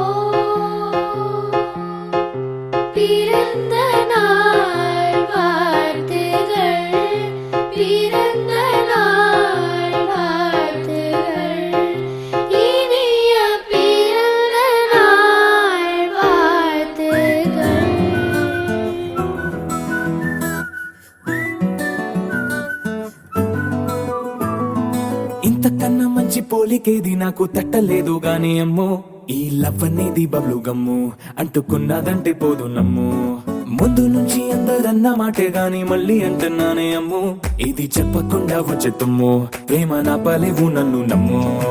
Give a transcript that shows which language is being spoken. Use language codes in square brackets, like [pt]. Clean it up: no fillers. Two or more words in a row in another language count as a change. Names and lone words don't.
[ta] பிறந்த நாள் வாழ்த்துகள், பிறந்த நாள் வாழ்த்துகள், இனிய பிறந்த நாள் வாழ்த்துகள். [te] ఇంతకన్నా మంచి పోలికేది నాకు తట్టలేదు గాని అమ్మో, ఈ లవ్ అనేది బబ్లు గమ్ము, అంటుకున్నదంటే పోదు నమ్ము. ముందు నుంచి అందరన్న మాటే గాని మళ్ళీ అంటున్నానే అమ్ము, ఇది చెప్పకుండా వచ్చే తుమ్ము, ప్రేమ నా పలేవు నన్ను నమ్ము.